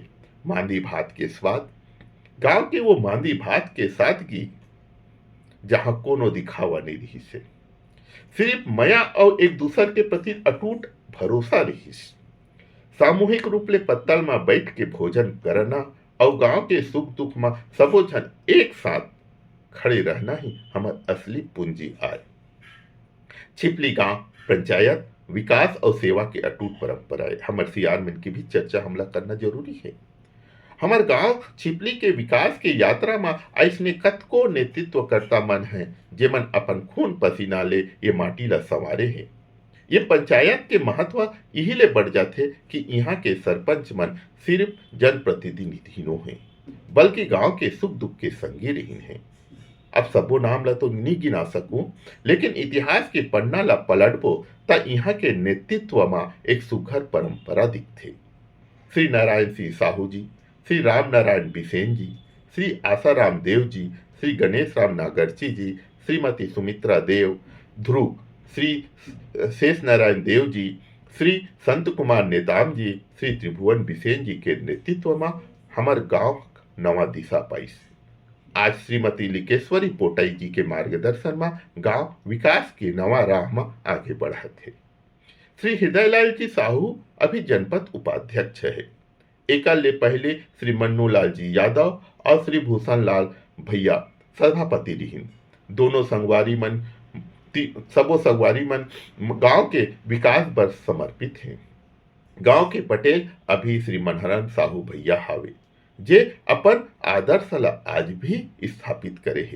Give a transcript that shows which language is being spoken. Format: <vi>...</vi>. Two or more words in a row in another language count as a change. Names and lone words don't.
<hne>मांदी भात के स्वाद, गांव के वो मांदी भात के सादगी जहां कोनो दिखावा नहीं रही से, सिर्फ मया और एक दूसरे के प्रति अटूट भरोसा रही। सामूहिक रूप ले पत्तल में बैठ के भोजन करना और गांव के सुख दुख में सबो जन एक साथ खड़े रहना ही हमार असली पूंजी आय। छिपली गांव पंचायत विकास और सेवा के अटूट परंपरा है। हमारे सियार मन की भी चर्चा हमला करना जरूरी है। हमार गांव छिपली के विकास के यात्रा में ऐसने कतको नेतृत्व करता मन है जे मन अपन खून पसीना ले ये माटी ला संवारे है। ये पंचायत के महत्व यही ले बढ़ जाते कि यहाँ के सरपंच मन सिर्फ जनप्रतिनिधि नो है बल्कि गांव के सुख दुख के संगी रहीन है। अब सबो नाम ला तो नहीं गिना सकूं, लेकिन इतिहास के पन्ना ला पलटबो ता यहाँ के नेतृत्व में एक सुघर परंपरा दिखथे। श्री नारायण सिंह साहू जी, श्री राम नारायण बिसेन जी, श्री आसाराम देव जी, श्री गणेश राम नागरची जी, श्रीमती सुमित्रा देव, ध्रुव श्री शेष नारायण देव जी, श्री संत कुमार नेताम जी, श्री त्रिभुवन बिसेन जी के नेतृत्व में हमार गांव नवा दिशा पाइस। आज श्रीमती लिकेश्वरी पोटाई जी के मार्गदर्शन में गांव विकास की नवा राह में आगे बढ़ा थे। श्री हृदयलाल जी साहू अभी जनपद उपाध्यक्ष है। एकाले पहले श्री मन्नूलाल जी यादव और श्री भूषण लाल भैया सभापति रहीन। दोनों संगवारी मन सबो संगवारी मन गांव के विकास पर समर्पित हैं। गांव के पटेल अभी श्री मनहरन साहू भैया हावे, जे अपन आदर्श ला आज भी स्थापित करे है।</hne>